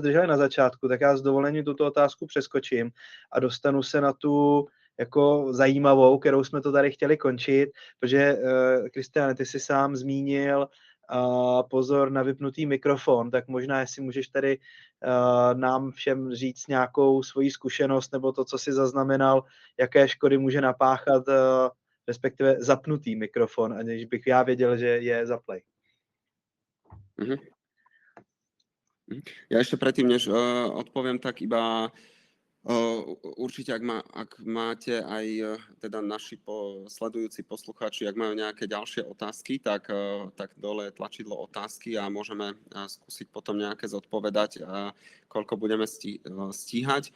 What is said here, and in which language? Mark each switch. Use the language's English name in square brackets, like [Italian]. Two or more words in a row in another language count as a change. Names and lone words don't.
[Czech] zdrželi na začátku, tak já s dovolením tuto otázku přeskočím a dostanu se na tu jako zajímavou, kterou jsme to tady chtěli končit, protože Kristiáne, ty jsi sám zmínil pozor na vypnutý mikrofon, tak možná jestli můžeš tady nám všem říct nějakou svoji zkušenost nebo to, co jsi zaznamenal, jaké škody může napáchat respektive zapnutý mikrofon, aniž bych já věděl, že je zaplej. [Slovak] Ja ešte predtým, než odpoviem, tak iba Určite, ak máte aj teda naši sledujúci poslucháči, ak majú nejaké ďalšie otázky, tak dole je tlačidlo otázky a môžeme skúsiť potom nejaké zodpovedať, koľko budeme stíhať.